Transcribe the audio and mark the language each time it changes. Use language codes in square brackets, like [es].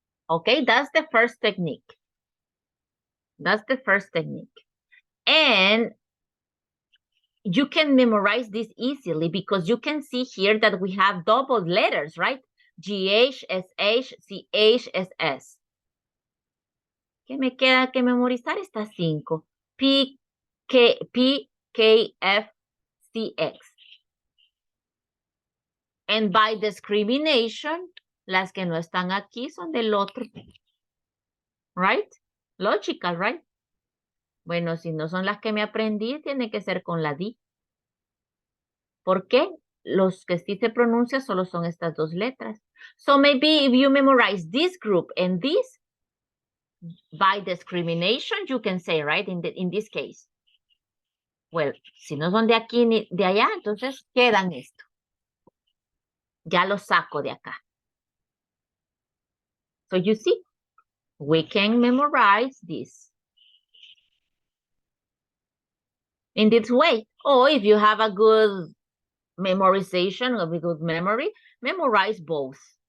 [en] Okay, that's the first technique. That's the first technique. And you can memorize this easily because you can see here that we have double letters, right? GH, SH, CH, SS. [es] ¿Qué me queda que memorizar? Estas 5. P, K, F, C, X. [en] And by discrimination, [es] las que no están aquí son del otro. [en] Right? Logical, right? [es] Bueno, si no son las que me aprendí, tiene que ser con la D. ¿Por qué? Los que sí se pronuncian solo son estas 2 letras. [en] So maybe if you memorize this group and this, by discrimination, you can say, right, in this case. [es] Well, si no son de aquí ni de allá, entonces quedan esto. Ya lo saco de acá. [en] So you see, we can memorize this in this way. Or if you have a good memorization, a good memory, memorize both.